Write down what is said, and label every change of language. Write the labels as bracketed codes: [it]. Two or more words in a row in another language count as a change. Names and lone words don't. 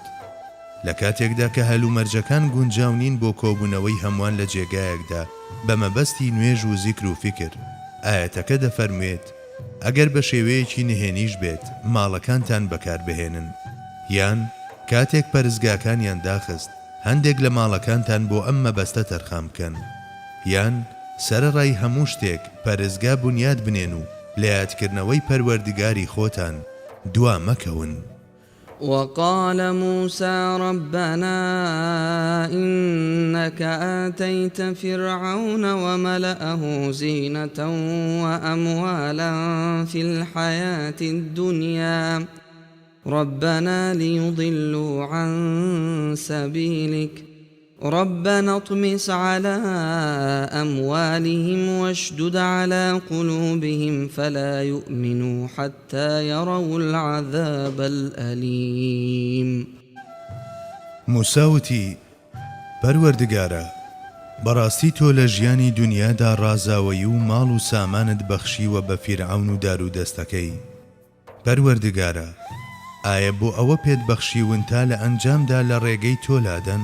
[ckb] لە کاتێکدا کە هەلومەرجەکان گونجاو نین بۆ کۆبوونەوەی هەمووان لە جێگایەکدا بە مەبەستی نوێژ و زیکر و فیکر، ئایەتەکە دەفەرموێت ئەگەر بە شێوەیەکی نهێنیش بێت ماڵەکانتان بەکاربهێنن، یان کاتێک پەرستگاکانیان داخست هەندێک لە ماڵەکانتان بۆ ئەم مەبەستە تەرخان بکەن، یان سەرەڕای هەموو شتێک پەرستگا بنیاد بنێن و لە یادکردنەوەی پەروەردگاری خۆتان دوا مەکەون. [ar] وقال موسى ربنا إنك آتيت فرعون وملأه زينة وأموالا في الحياة الدنيا ربنا ليضلوا عن سبيلك ربنا اطمس على أموالهم واشدد على قلوبهم فلا يؤمنوا حتى يروا العذاب الأليم. [ckb] موساوتی پەروەردگارە، بەڕاستی تۆ لە ژیانی دنیادا ڕازاوەیی و ماڵ و سامانت بەخشیوە بە فیرعەون و دار و دەستەکەی. پەروەردگارە، ئایا بۆ ئەوە پێت بەخشیون تا لە ئەنجامدا لە ڕێگەی تۆ لادەن؟